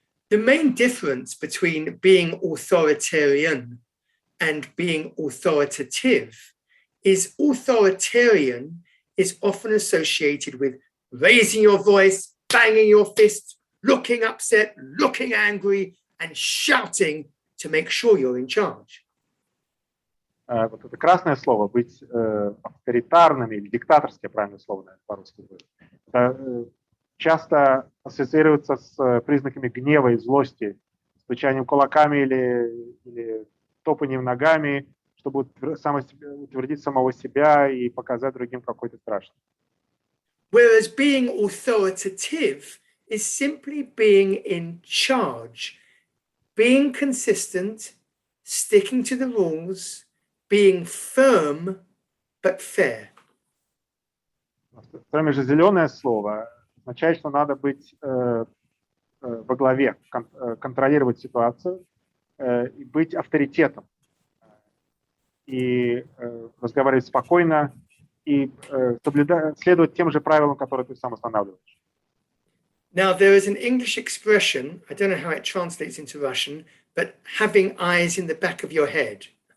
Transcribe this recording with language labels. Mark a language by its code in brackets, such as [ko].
[en] The main difference between being authoritarian and being authoritative is authoritarian is often associated with raising your voice, banging your fist, looking upset, looking angry, and shouting to make sure you're in charge. [ru] Вот это красное слово, быть авторитарным или диктаторское, правильное слово, наверное, по-русски будет, это часто ассоциируется с признаками гнева и злости, стучанием кулаками или топанием ногами, чтобы утвердить самого себя и показать другим, какой ты страшный. [en] Whereas being authoritative is simply being in charge, being consistent, sticking to the rules, being firm but fair. [ru] Кроме же зеленое слово означает, что надо быть во главе, контролировать ситуацию и быть авторитетом, и разговаривать спокойно, и следовать тем же правилам, которые ты сам устанавливаешь. [en] Now, there is an English expression, I don't know how it translates into Russian, but having eyes in the back of your head.